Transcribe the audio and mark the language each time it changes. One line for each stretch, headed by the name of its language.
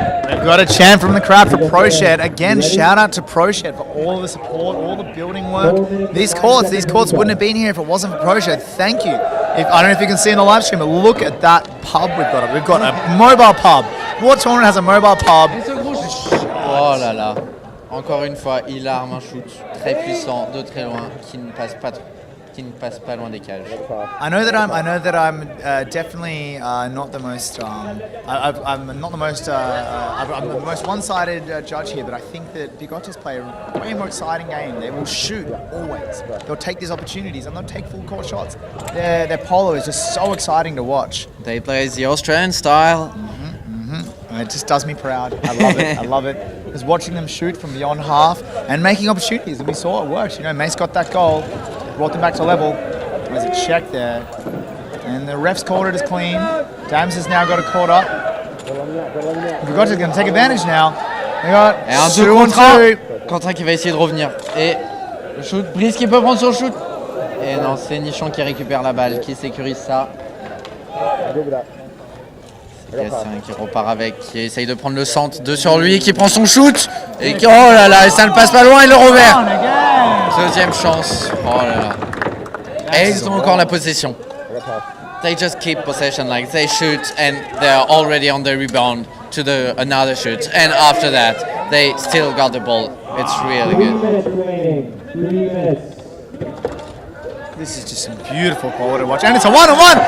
English: We've got a chant from the crowd for ProShed. Again, shout out to ProShed for all the support, all the building work. These courts wouldn't have been here if it wasn't for ProShed. Thank you. I don't know if you can see in the live stream, but look at that pub we've got. We've got a mobile pub. What tournament has a mobile pub?
French: Oh là là. Encore une fois, il arme un shoot très puissant de très loin qui ne passe pas loin des cages.
English: I know that I'm definitely not the most. I'm not the most. I'm the most one-sided judge here, but I think that Bigotes play a way more exciting game. They will shoot always. They'll take these opportunities and they'll take full court shots. Their polo is just so exciting to watch. They play the Australian style. And it just does me proud. I love it. I love it. Because watching them shoot from beyond half and making opportunities, and we saw it works. You know, Mace got that goal, brought them back to level. There's a check there, and the refs called it as clean. Dams has now got it caught up. Bigotes is going to take advantage now. They got
French: Et un 2 contre 1. Quentin qui va essayer de revenir. Et le shoot, Brice qui peut prendre son shoot. Et non, c'est Nichons qui récupère la balle, qui sécurise ça. Qui repart avec, qui essaye de prendre le centre, 2 sur lui, qui prend son shoot et qui, oh là là, et ça ne passe pas loin, et le revers. Deuxième chance, oh là là. Et ils ont encore la possession.
English: They just keep possession, like they shoot and they're already on the rebound to another shoot, and after that they still got the ball. It's really good. 3 minutes. This is just some beautiful polo to watch, and it's a one-on-one.